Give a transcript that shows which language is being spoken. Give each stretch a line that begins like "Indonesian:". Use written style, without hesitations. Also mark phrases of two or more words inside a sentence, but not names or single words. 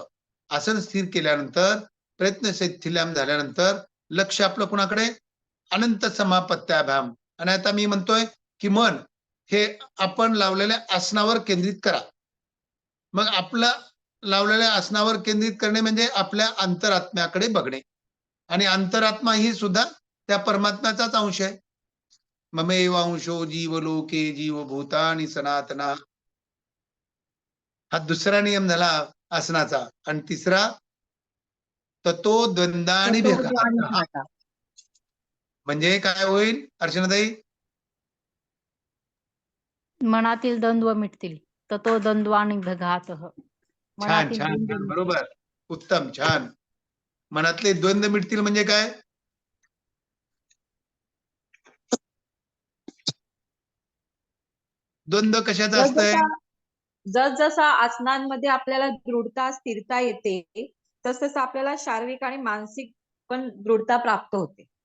Marathi: आसन स्थिर केल्यानंतर,
Sanskrit: प्रयत्न शैथिल्याम
Marathi: झाल्यानंतर लक्ष आपलं कुणाकडे,
Sanskrit: अनंत समापत्याभ्याम.
Marathi: आणि आता मी म्हणतोय की मन हे आपण लावलेल्या आसनावर केंद्रित करा. मग आपलं लावलेल्या आसनावर केंद्रित करणे म्हणजे आपल्या अंतरात्म्याकडे बघणे. आणि अंतरात्मा ही सुद्धा त्या परमात्म्याचाच अंश आहे.
Sanskrit: ममेवांशो जीवलोके जीवभूतानि सनातना,
Marathi: हा दुसरा नियम झाला आसनाचा. आणि तिसरा,
Sanskrit: ततो द्वंद्वानि विघातः,
Marathi: म्हणजे काय होईल अर्चनाताई? मनातील द्वंद्व मिटतील.
Sanskrit: ततो द्वंद्वानि विघातः.
Marathi: छान छान छान, बरोबर, उत्तम, छान. मनातले द्वंद्व मिटतील म्हणजे काय? द्वंद्व कशाचं असतंय? जसजसा आसनांमध्ये आपल्याला दृढता स्थिरता येते, तसतस आपल्याला शारीरिक आणि मानसिक पण दृढता प्राप्त होते.